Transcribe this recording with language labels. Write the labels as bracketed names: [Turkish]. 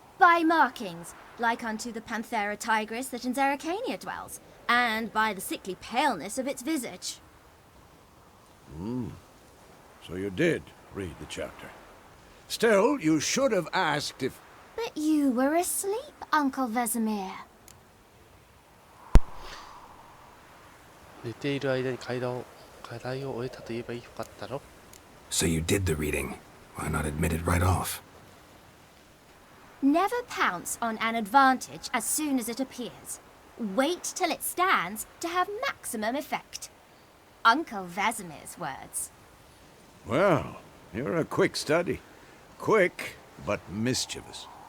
[English] By markings, like unto the Panthera tigris that in Zeracania dwells, and by the sickly paleness of its visage. So you did read the chapter. Still, you should have asked if... But you were asleep, Uncle Vesemir. [Japanese] 寝ている間に課題を終えたと言えばよかったろ。 [English] So you did the reading. Why not admit it right off? Never pounce on an advantage as soon as it appears. Wait till it stands to have maximum effect. Uncle Vesemir's words. Well, you're a quick study. Quick, but mischievous.